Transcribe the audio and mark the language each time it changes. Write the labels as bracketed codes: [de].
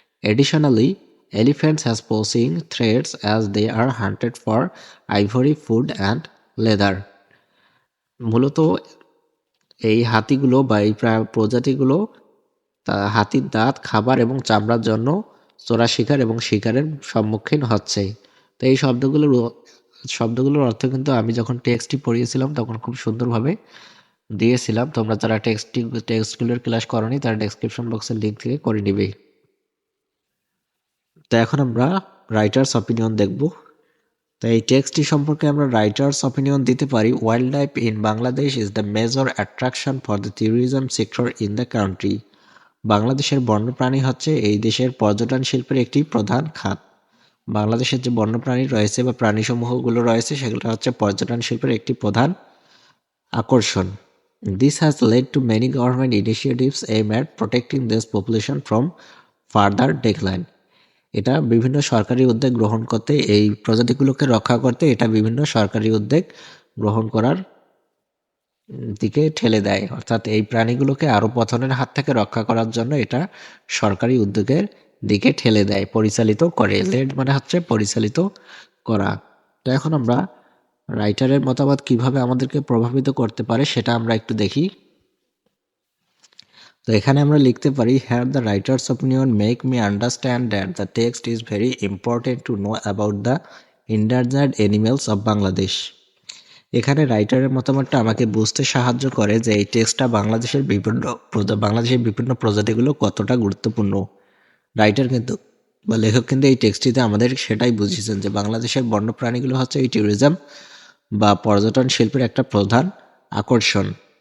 [en] Additionally, elephants has posing threats as they are hunted for ivory, food and leather. [bn] মূলত এই হাতিগুলো বা এই প্রজাতিগুলো হাতির দাঁত, খাবার এবং চামড়ার জন্য চোরা শিকার এবং শিকারের সম্মুখীন হচ্ছে। তো এই শব্দগুলোর অর্থ কিন্তু আমি যখন টেক্সটটি পড়িয়েছিলাম তখন খুব সুন্দরভাবে দিয়েছিলাম। তোমরা যারা টেক্সটগুলোর ক্লাস করোনি তারা ডেসক্রিপশন বক্সের লিঙ্ক থেকে করে নিবে। তো এখন আমরা রাইটার্স অপিনিয়ন দেখব। তো এই টেক্সটটি সম্পর্কে আমরা রাইটার্স অপিনিয়ন দিতে পারি, [en] Wild life in Bangladesh is the major attraction for the tourism sector in the country. [bn] বাংলাদেশের বন্যপ্রাণী হচ্ছে এই দেশের পর্যটন শিল্পের একটি প্রধান খাত। বাংলাদেশের যে বন্যপ্রাণী রয়েছে বা প্রাণীসমূহগুলো রয়েছে সেগুলো হচ্ছে পর্যটন শিল্পের একটি প্রধান আকর্ষণ। [en] This has led to many government initiatives aimed at protecting this population from further decline. [bn] এটা বিভিন্ন সরকারি উদ্যোগ গ্রহণ করতে, এই প্রজাতিগুলোকে রক্ষা করতে এটা বিভিন্ন সরকারি উদ্যোগ গ্রহণ করার দিকে ঠেলে দেয়। অর্থাৎ এই প্রাণীগুলোকে আরও পতনের হাত থেকে রক্ষা করার জন্য এটা সরকারি উদ্যোগের দিকে ঠেলে দেয়, পরিচালিত করে। লেড মানে হচ্ছে পরিচালিত করা। তো এখন আমরা রাইটারের মতামত কিভাবে আমাদেরকে প্রভাবিত করতে পারে সেটা আমরা একটু দেখি। তো এখানে আমরা লিখতে পারি, [en] here the writer's opinion make me understand that the text is very important to know about the endangered animals of Bangladesh. [bn] এখানে রাইটারের মতামতটা আমাকে বুঝতে সাহায্য করে যে এই টেক্সটটা বাংলাদেশের বিভিন্ন প্রজাতিগুলো কতটা গুরুত্বপূর্ণ। রাইটার কিন্তু বা লেখক কিন্তু এই টেক্সটটিতে আমাদের সেটাই বুঝিয়েছেন যে বাংলাদেশের বন্যপ্রাণীগুলো হচ্ছে এই ট্যুরিজম বা পর্যটন শিল্পের একটা প্রধান আকর্ষণ।